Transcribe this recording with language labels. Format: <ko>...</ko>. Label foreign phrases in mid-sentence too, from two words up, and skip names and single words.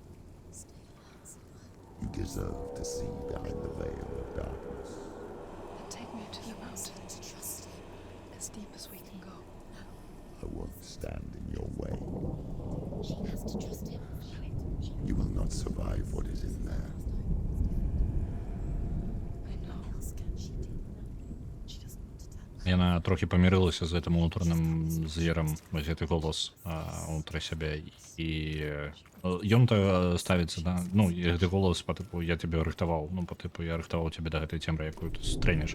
<en>You deserve to see behind the veil of darkness. Take me to the mountain. As deep as we can go. I won't stand in your way. She has to trust him. You will not survive what is in there.</en> <be>Яна трохі памірылася з гэтым унутраным зверам, вось гэты голас унутры сябе. І ён-то ставіцца, да, ну, гэты голас па тыпу «я тебе рыхтаваў», ну, па тыпу «я рыхтаваў тебе да гэтай цемры, якую ты стрэнеш».</be>